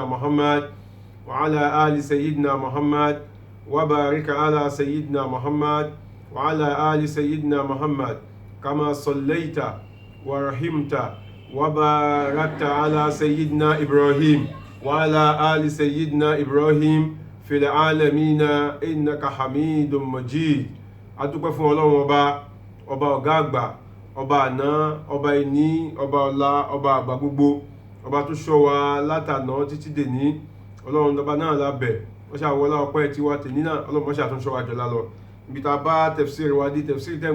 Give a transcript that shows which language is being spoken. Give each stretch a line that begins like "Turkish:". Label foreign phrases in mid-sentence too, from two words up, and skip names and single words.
Arabic: محمد وعلى آل سيدنا محمد وبارك على سيدنا محمد وعلى آل سيدنا محمد كما صليت ورحمت وباركت على سيدنا إبراهيم وعلى آل سيدنا إبراهيم في العالمين إنك حميد مجيد adúpẹ́
Yoruba: fún Ọlọ́run ọba ọ̀gá àgbà ọba àná ọba ìní ọba ọ̀la ọba àgbà gbogbo ọba tó ṣọ́ wa látàná títí dèní Ọlọ́run ọba náà lábẹ̀ wọ́n ṣàwọlá ọpẹ́ tí wá tèní náà Ọlọ́run wọ́n ṣàtúnṣọ́ wa jọlá lọ ibi tá a bá tẹ̀fsíìrì wa di tẹ̀fsíìrì tẹ́